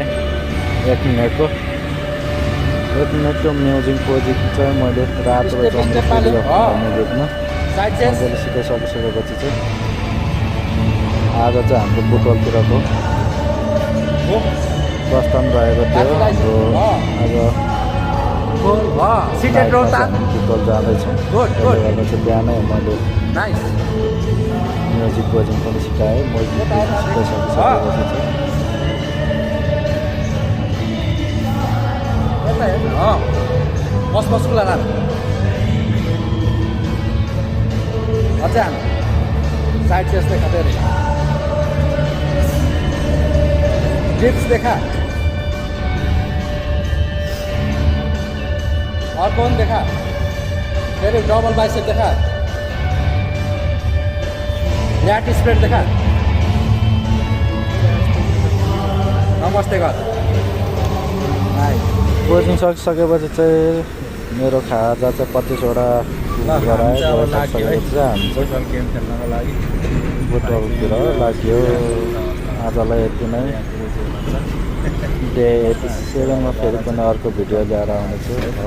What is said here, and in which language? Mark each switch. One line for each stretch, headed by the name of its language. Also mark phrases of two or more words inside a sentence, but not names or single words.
Nepali: 1 मिनटको
English: music posing
Nepali: चाहिँ मैले रातो म्युजिकमा मजाले सिकाइसकिसकेपछि चाहिँ आज चाहिँ हाम्रो बुटवलतिरको प्रस्थान रहेको थियो। हाम्रो आज बुटवल जाँदैछौँ। त्यसले चाहिँ बिहानै मैले
English: music posing
Nepali: पनि सिकाएँ। म्युजिक सिकाइसकेपछि
English: side chest
Hindi: देखा दे रही डिप्स देखा और कौन देखा तेरे
English: double bicep
Hindi: देखा
English: lat spread
Hindi: देखा नमस्ते कर
Nepali: पोजिङ सकिसकेपछि चाहिँ मेरो खाजा चाहिँ 25वटा गराएँ। सकिसकेपछि चाहिँ हामी चाहिँ गेम खेल्नको लागि बुटवलतिर लाग्यो। आजलाई यति नै। डे 87 मा फेरि पनि अर्को भिडियो ल्याएर आउनेछु।